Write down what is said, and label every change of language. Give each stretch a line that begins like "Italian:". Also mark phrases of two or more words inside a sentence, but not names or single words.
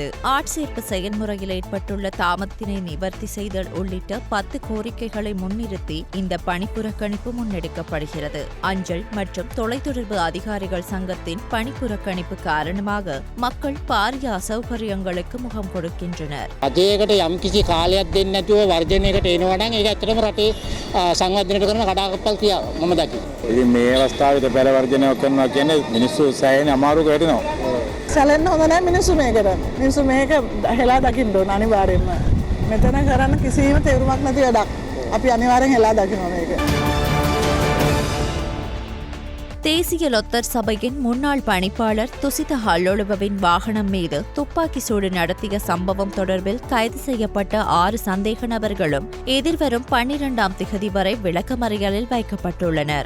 Tamil: ஆட்சேர்ப்பு செயல்முறையில் ஏற்பட்டுள்ள தாமதத்தினை நிவர்த்தி செய்தல் உள்ளிட்ட 10 கோரிக்கைகளை முன்னிறுத்தி இந்த பணிப்புறக்கணிப்பு முன்னெடுக்கப்படுகிறது. அஞ்சல் மற்றும் தொலைத்தொடர்பு அதிகாரிகள் சங்கத்தின் பணிப்புறக்கணிப்பு காரணமாக மக்கள் பாரிய அசௌகரியங்களுக்கு முகம் கொடுக்கின்றனர்.
Sinhala: යම් කිසි කාලයක් දෙන්නේ නැතුව වර්ජනයකට එනවා නම් ඒක ඇත්තටම රටේ සංවර්ධනයට කරන කඩාකප්පල් ක්‍රියාව මම දකිනවා. ඉතින් මේ අවස්ථාවේදී පෙර වර්ජනයක් කරනවා කියන්නේ මිනිස්සු සෑහෙන අමාරුවක වැටෙනවා. සැලෙන්න හොඳ නැහැ මිනිස්සු මේකට. මිනිස්සු මේක හෙලා දකින්න ඕන අනිවාර්යෙන්ම. මෙතන කරන්න කිසිම තේරුමක් නැති වැඩක්. අපි අනිවාර්යෙන් හෙලා දකිනවා මේක.
Tamil: தேசிய லொத்தர் சபையின் முன்னாள் பணிப்பாளர் துசித ஹல்லொழுபவின் வாகனம் மீது துப்பாக்கி சூடு நடத்திய சம்பவம் தொடர்பில் கைது செய்யப்பட்ட 6 சந்தேக நபர்களும் எதிர்வரும் 12ஆம் திகதி வரை விளக்கமறியலில் வைக்கப்பட்டுள்ளனர்.